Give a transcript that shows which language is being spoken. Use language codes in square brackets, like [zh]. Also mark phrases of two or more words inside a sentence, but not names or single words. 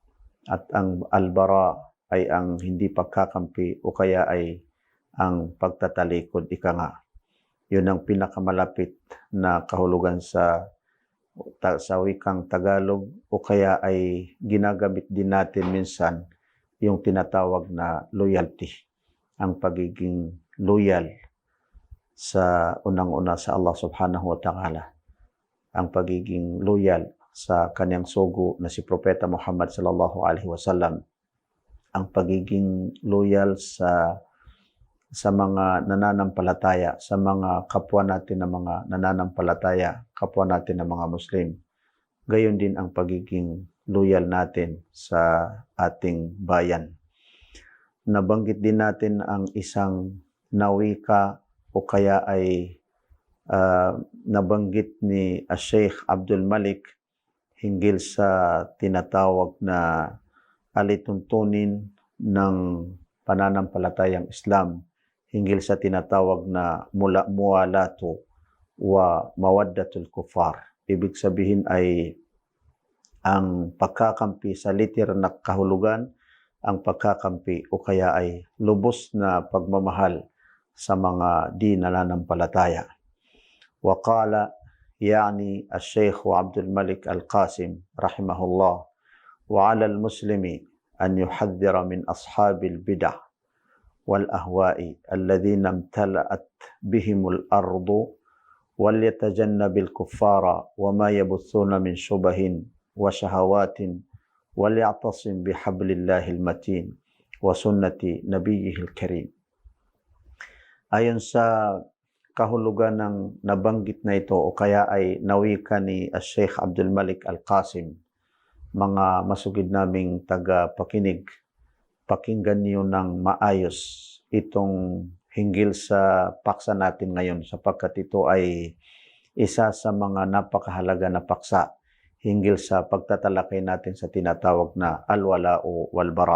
[tl] albara ay ang hindi pagkakampi o kaya ay ang pagtatalikod, Yun ang pinakamalapit na kahulugan sa wikang Tagalog o kaya ay ginagamit din natin minsan yung tinatawag na loyalty. Ang pagiging loyal sa unang-una sa [ar] الله سبحانه وتعالى. [tl] Ang pagiging loyal sa kanyang sugo na si Propeta Muhammad [ar] صلى الله عليه وسلم, [tl] ang pagiging loyal sa mga nananampalataya, sa mga kapwa natin na mga nananampalataya, kapwa natin na mga Muslim. Gayon din ang pagiging loyal natin sa ating bayan. Nabanggit din natin ang isang nawika o kaya ay nabanggit ni Sheikh Abdul Malik hinggil sa tinatawag na alituntunin ng pananampalatayang Islam, hinggil sa tinatawag na [ar] موالاة ومودة الكفار. [tl] Ibig sabihin ay ang pagkakampi sa literal na kahulugan, ang pagkakampi o kaya ay lubos na pagmamahal sa mga di nananampalataya. [ar] وقال يعني الشيخ عبد الملك القاسم رحمه الله وعلى المسلم أن يحذر من أصحاب البدع والأهواء الذين امتلأت بهم الأرض وليتجنب الكفار وما يبثون من شبه وشهوات وليعتصم بحبل الله المتين وسنة نبيه الكريم. [tl] Ayon sa kahulugan ng nabanggit na ito o kaya ay nawika ni Sheikh Abdul Malik Al-Qasim, mga masugid naming taga-pakinig, pakinggan niyo ng maayos itong hinggil sa paksa natin ngayon sapagkat ito ay isa sa mga napakahalaga na paksa hinggil sa pagtatalakay natin sa tinatawag na alwala o walbara.